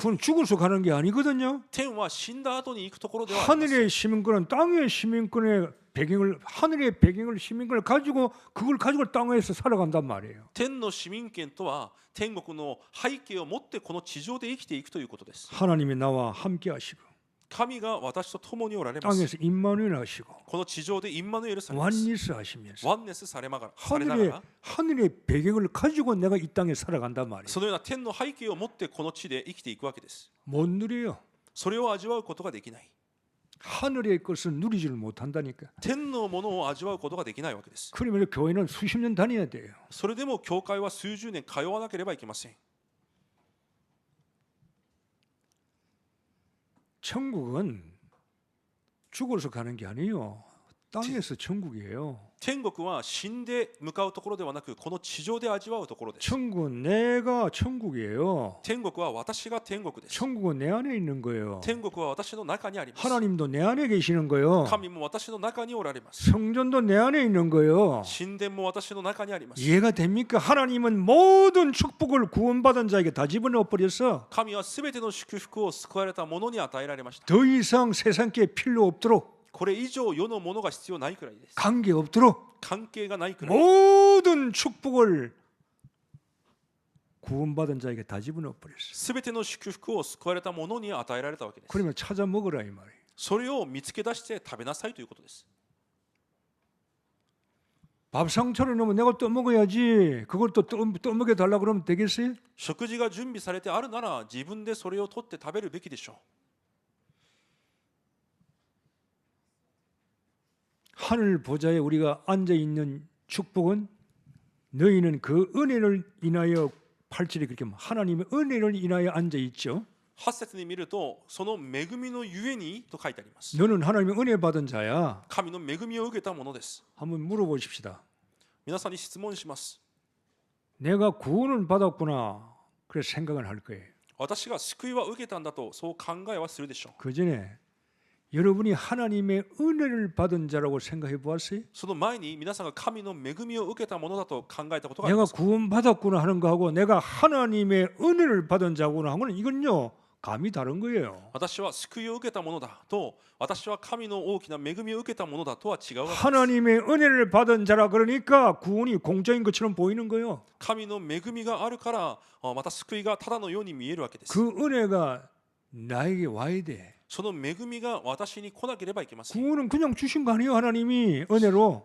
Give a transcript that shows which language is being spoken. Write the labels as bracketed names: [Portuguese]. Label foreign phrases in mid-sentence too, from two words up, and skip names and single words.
[Korean] 그건 죽어서 가는 게 아니거든요. [Japanese] 天は死んだ後に行くところではありません。 [Korean] 하늘의 시민권은 땅의 시민권의 배경을 하늘의 배경을 시민권을 가지고 그걸 가지고 땅에서 살아간단 말이에요. [Japanese] 天の市民権とは天国の背景を持ってこの地上で生きていくということです。 [Korean] 하나님이 나와 함께 하시고 [Japanese] 神が私と共におられます。 [Korean] 땅에서 임마누엘 하시고 [Japanese] この地上でインマヌエルされます。 [Korean] 완리스 하시면서 [Japanese] ワンネスされながら [Korean] 하늘의 배경을 가지고 내가 이 땅에 살아간단 말이에요. [Japanese] そのような天の背景を持ってこの地で生きていくわけです。 [Korean] 못 누려요. [Japanese] それを味わうことができない。 [Korean] 하늘의 것을 누리지를 못한다니까. [Japanese] 天のものを味わうことができないわけです。 [Korean] 그러면 교회는 수십 년 다녀야 돼요. [Japanese] それでも教会は数十年通わなければいけません。 [Korean] 천국은 죽어서 가는 게 아니에요. 땅에서 천국이에요. [Japanese] 天国は死んで向かうところではなく、この地上で味わうところです。 [Korean] 천국은 내가 천국이에요. [Japanese] 天国は私が天国です。 [Korean] 천국은 내 안에 있는 거예요. [Japanese] 天国は私の中にあります。 [Korean] 하나님도 내 안에 계시는 거예요. [Japanese] 神も私の中におられます。 [Korean] 성전도 내 안에 있는 거예요. [Japanese] 神殿も私の中にあります。 [Korean] 이해가 됩니까? 하나님은 모든 축복을 구원받은 자에게 다 집어넣어 버렸어. [Japanese] 神はすべての祝福を救われた者に与えられました。 [Korean] 더 이상 세상께 필요 없도록 [Japanese] これ以上世のものが必要ないくらいです。 [Korean] 관계 없도록 [Japanese] 関係がないくらい。 [Korean] 모든 축복을 구원받은 자에게 다 집어넣어 버렸어. [Japanese] すべての祝福を救われた者に与えられたわけです。 [Korean] 그러면 찾아 먹으라 이 말이에요. [Japanese] それを見つけ出して食べなさいということです。 [Korean] 밥상차려 놓으면 내가 떠먹어야지. 그걸 또 떠먹여 달라 그러면 되겠어요? [Japanese] 食事が準備されてあるなら自分でそれを取って食べるべきでしょう。 [Korean] 하늘 보좌에 우리가 앉아 있는 축복은 너희는 그 은혜를 인하여 8절에 그렇게 하나님의 은혜를 인하여 앉아 있죠. [Japanese] 8 節に見ると、その恵みのゆえにと書いてあります。 [Korean] 너는 하나님의 은혜 받은 자야. [Japanese] 神の恵みを受けたものです。 [Korean] 한번 물어보십시다. [Japanese] 皆さんに質問します。 [Korean] 내가 구원을 받았구나. 그래 생각을 할 거예요. [Japanese] 私が救いは受けたんだとそう考えはするでしょう。 [Korean] 그 전에 여러분이 하나님의 은혜를 받은 자라고 생각해 보았어요? [Japanese] その前に皆さんが神の恵みを受けたものだと考えたことがあり [Korean] 내가 [Japanese] ます。 [Korean] 구원받았구나 하는 거하고 내가 하나님의 은혜를 받은 자구나 하고는 이건요 감이 다른 거예요. [Japanese] 私は救いを受けたものだと、私は神の大きな恵みを受けたものだとは違うわけです。 [Korean] 하나님의 은혜를 받은 자라 그러니까 구원이 공짜인 것처럼 보이는 거예요. [Japanese] 神の恵みがあるからまた救いがただのように見えるわけです。 [Korean] 그 은혜가 나에게 와야 돼. [Japanese] その恵みが私に来なければいけません。 [Korean] 구원은 그냥 주신 거 아니에요. 하나님이 은혜로.